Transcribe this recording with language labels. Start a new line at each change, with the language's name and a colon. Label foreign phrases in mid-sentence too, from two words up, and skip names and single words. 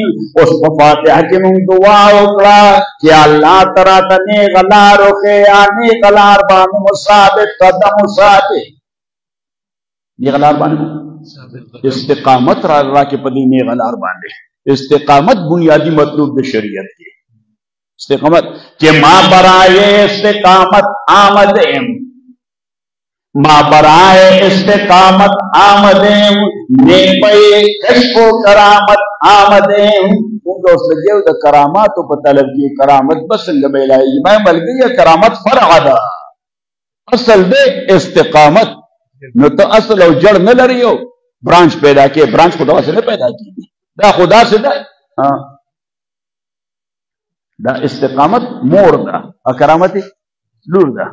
Pashto: اوس په فاتحه کې موږ دعا وکړه چې الله تعالی ته نیغ لار وښیي یا نیغ لار باندې مثابت قدم وساتي. نیغ لار باندې استقامت راکړي په دې نیغ لار باندې. استقامت بنیادی مطلوب د شریعت دی.
Persian: استقامت کہ ماں برائے استقامت آمدیم ماں برائے استقامت آمدیم نیپے کشف و کرامت آمدیم.
Pashto: مونږ اوس لګیو د کراماتو په طلب کې. کرامت به څنګه میلایي؟ ما ملګری کرامت فرع ده اصل دی استقامت. نو ته اصل او جڑ نه لري یو برانچ پیدا کې. برانچ خو دغسې نه پیدا کېږي. دا خو داسې ده دا استقامت مور ده او کرامت لور ده.